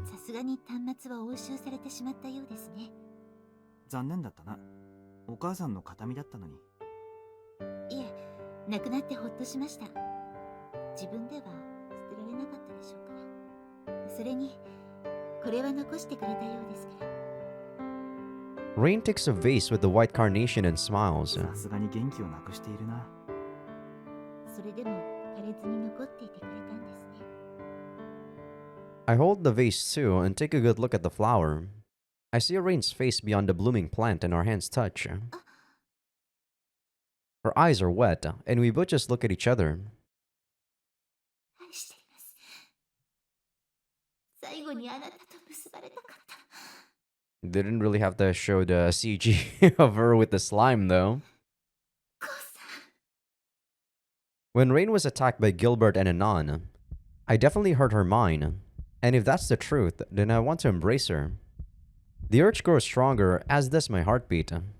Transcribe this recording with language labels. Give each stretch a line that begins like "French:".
Japanese: さすがに端末は押収されてしまったようですね。残念だったな。お母さんの形見だったのに。いえ、亡くなってほっとしました。自分では捨てられなかったでしょうから。それに、これは残してくれたようですから。
English: Rain takes a vase with the white carnation and smiles.
Japanese: さすがに元気をなくしているな。それでも枯れずに残っていてくれたんですね。
English: I hold the vase too and take a good look at the flower. I see Rain's face beyond the blooming plant and our hands touch. Her eyes are wet, and we both just look at each other.
Japanese: 愛しています。最後にあなたと結ばれたかった。
English: Didn't really have to show the CG of her with the slime, though. When Rain was attacked by Gilbert and Anon, I definitely hurt her mind. And if that's the truth, then I want to embrace her. The urge grows stronger, as does my heartbeat.